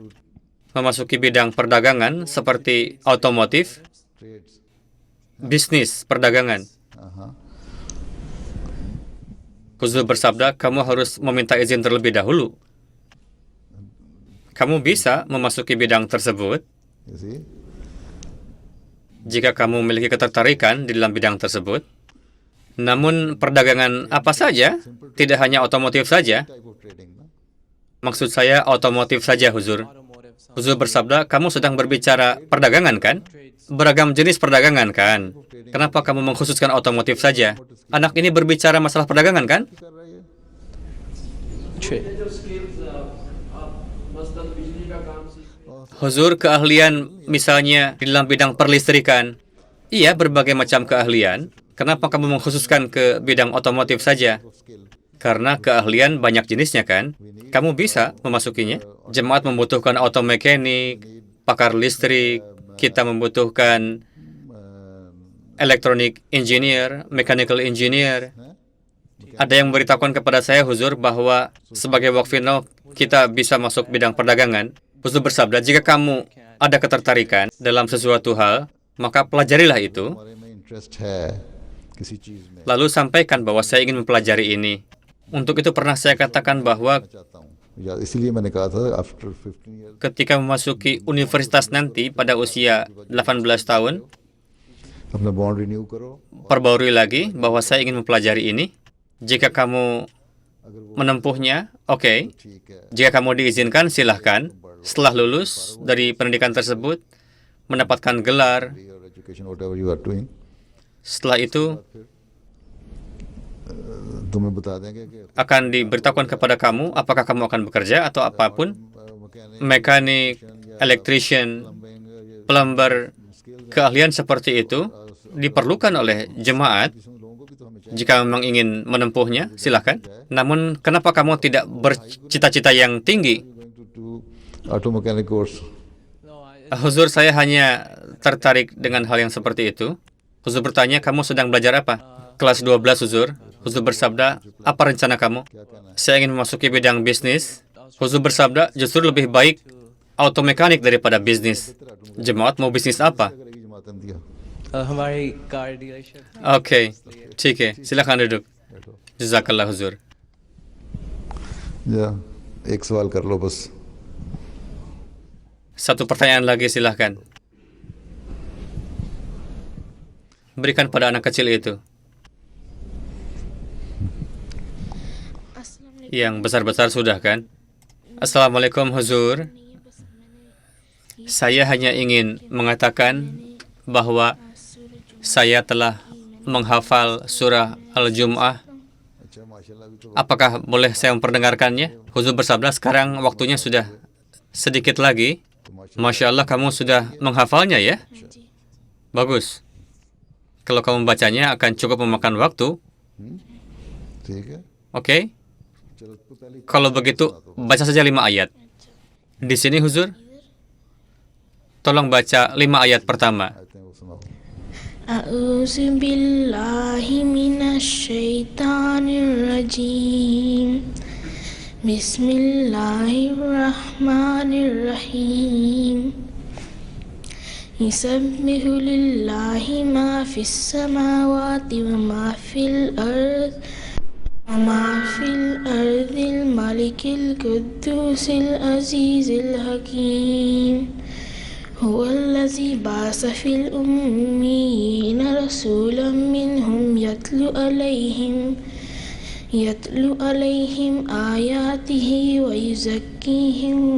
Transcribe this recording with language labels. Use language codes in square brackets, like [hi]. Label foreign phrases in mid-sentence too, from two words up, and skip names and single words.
[id] Memasuki bidang perdagangan seperti otomotif, [en] ट्रेड्स, [id] bisnis perdagangan. [ur] हाँ, [id] Huzur bersabda, kamu harus meminta izin terlebih dahulu. Kamu bisa memasuki bidang tersebut [en] you see? [id] jika kamu memiliki ketertarikan di dalam bidang tersebut. Namun perdagangan apa saja, tidak hanya otomotif saja. [en] Type of trading, [ur] ना? [id] Maksud saya otomotif saja, Huzur. Huzur bersabda, kamu sedang berbicara perdagangan kan? Beragam jenis perdagangan kan? Kenapa kamu mengkhususkan otomotif saja? Anak ini berbicara masalah perdagangan kan? [ur] کر رہا ہے یہ? [id] Huzur, keahlian misalnya di dalam bidang perlistrikan. Iya, berbagai macam keahlian. Kenapa kamu mengkhususkan ke bidang otomotif saja? Karena keahlian banyak jenisnya kan? Kamu bisa memasukinya. Jemaat membutuhkan automekanik, pakar listrik, kita membutuhkan [en] electronic engineer, mechanical engineer. [id] Ada yang memberitahukan kepada saya, Huzur, bahwa sebagai Waqfino kita bisa masuk bidang perdagangan. Huzur bersabda, jika kamu ada ketertarikan dalam sesuatu hal, maka pelajarilah itu. [ur] ہمارے میں انٹرسٹ ہے کسی چیز میں, [id] Lalu sampaikan bahwa saya ingin mempelajari ini. Untuk itu pernah saya katakan bahwa [ur] چاہتا ہوں یا اسی لیے میں نے کہا تھا [en] after 15 years [id] ketika memasuki universitas nanti pada usia 18 tahun, [ur] اپنا [en] bond renew [ur] کرو, [id] perbarui lagi bahwa saya ingin mempelajari ini. Jika kamu [ur] اگر وہ [id] menempuhnya, oke. [ur] ٹھیک ہے, [id] Jika kamu diizinkan, silahkan. Setelah lulus dari pendidikan tersebut, mendapatkan gelar. [en] your education whatever you are doing, [id] Setelah itu, [ur] تمہیں بتا دیں گے کہ [id] akan diberitahukan kepada kamu apakah kamu akan bekerja atau apapun. Mekanik, [en] electrician, plumber, [id] keahlian seperti itu diperlukan oleh jemaat. [ur] لوگوں کو بھی تو ہمیں [id] Jika memang ingin menempuhnya, silahkan. Namun, kenapa kamu tidak bercita-cita yang tinggi? [en] going to do auto mechanic course. [id] Huzur, saya hanya tertarik dengan hal yang seperti itu. Huzur bertanya, kamu sedang belajar apa? Kelas 12, Huzur. Huzur bersabda, apa rencana kamu? Saya ingin memasuki bidang bisnis. Huzur bersabda, justru lebih baik automekanik daripada bisnis. Jemaat mau bisnis apa? [ur] کرے گی جماعت دیا ہماری [en] car dealership [ur] Oke, ٹھیک ہے. [id] Silakan duduk. Jazakallah, Huzur. [ur] یا ایک سوال کر لو بس. [id] Satu pertanyaan lagi, silahkan. Berikan pada anak kecil itu. Yang besar-besar sudah kan? Assalamualaikum, Huzur. Saya hanya ingin mengatakan bahwa saya telah menghafal surah Al-Jum'ah. [ur] اچھا ماشاءاللہ ابھی تو [id] Apakah boleh saya memperdengarkannya? Huzur bersabda, sekarang waktunya sudah sedikit lagi. [ar] ما شاء الله, [id] kamu sudah menghafalnya ya? Bagus. Kalau kamu bacanya akan cukup memakan waktu. [ur] ٹھیک ہے [id] Oke? [ur] چلو تو پہلے [id] Kalau begitu, baca saja 5 ayat. Di sini, Huzur, tolong baca 5 ayat pertama. [ur] آتے ہیں وہ سناؤ [ar] أعوذ بالله من الشيطان الرجيم بسم الله الرحمن الرحيم يسبح لله ما في السماوات وما في الأرض الملك القدوس العزيز الحكيم هو الذي بعث في الأميين رسولا منهم يتلو عليهم آياته ويزكيهم